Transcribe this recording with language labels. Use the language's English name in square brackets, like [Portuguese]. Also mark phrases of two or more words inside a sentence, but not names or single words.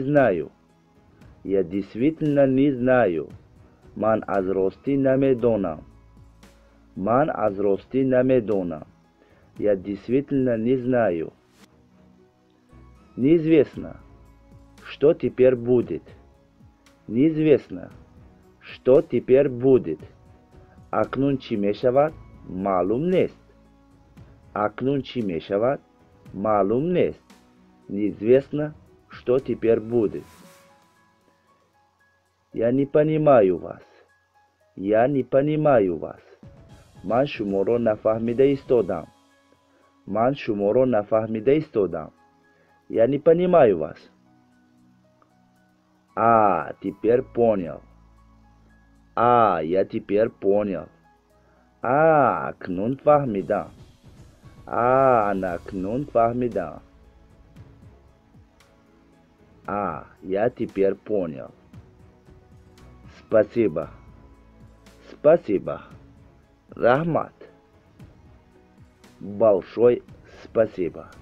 [Russian] не знаю [Tajik] ман аз ростӣ намедонам [Russian] я действительно не знаю неизвестно что теперь будет [Tajik] акнун чӣ мешавад маълум нест [Russian] неизвестно что теперь будет я не понимаю вас [Tajik] ман шуморо нафаҳмида [Russian] истодам я не понимаю вас теперь понял я теперь понял [Tajik] акнун фаҳмидам [Russian] я теперь понял спасибо раҳмат большое спасибо